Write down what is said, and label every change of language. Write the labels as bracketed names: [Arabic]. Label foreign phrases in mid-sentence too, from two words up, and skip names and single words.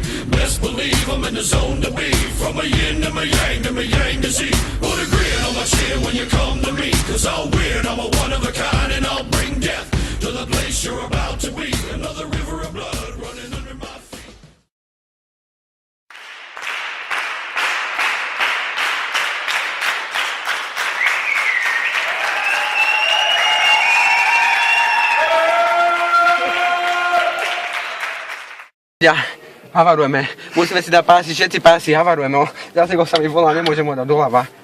[English] Best believe I'm in the zone to be. From a yin to my yang to Z. Put a grin on my chin when you come to me. Cause I'll win, I'm a one of a kind. And I'll bring death to the place you're about to be. Another river of blood running under my feet. [Slovak] Ja, havarujeme, musíme si dať pásy, všetci pásy, havarujeme, zase ho sa mi volá, nemôžem ho dať doľava.